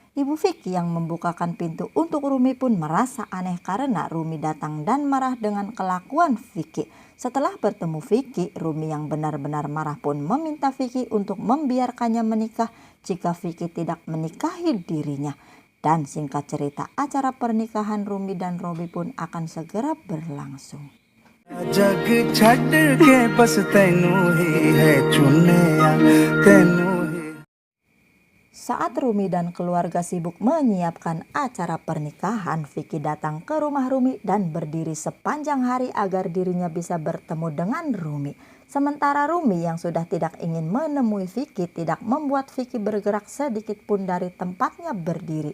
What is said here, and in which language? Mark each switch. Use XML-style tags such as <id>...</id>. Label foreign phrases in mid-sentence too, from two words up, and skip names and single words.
<id>Ibu Vicky yang membukakan pintu untuk Rumi pun merasa aneh karena Rumi datang dan marah dengan kelakuan Vicky. Setelah bertemu Vicky, Rumi yang benar-benar marah pun meminta Vicky untuk membiarkannya menikah jika Vicky tidak menikahi dirinya. Dan singkat cerita, acara pernikahan Rumi dan Robi pun akan segera berlangsung.</id> <pa>ਜੱਗ ਛੱਡ ਕੇ ਬਸ ਤੈਨੂੰ ਹੀ ਹੈ ਚੁਣਿਆ ਤੈਨੂੰ ਹੀ.</pa> <id>Saat Rumi dan keluarga sibuk menyiapkan acara pernikahan, Vicky datang ke rumah Rumi dan berdiri sepanjang hari agar dirinya bisa bertemu dengan Rumi. Sementara Rumi yang sudah tidak ingin menemui Vicky tidak membuat Vicky bergerak sedikit pun dari tempatnya berdiri.</id>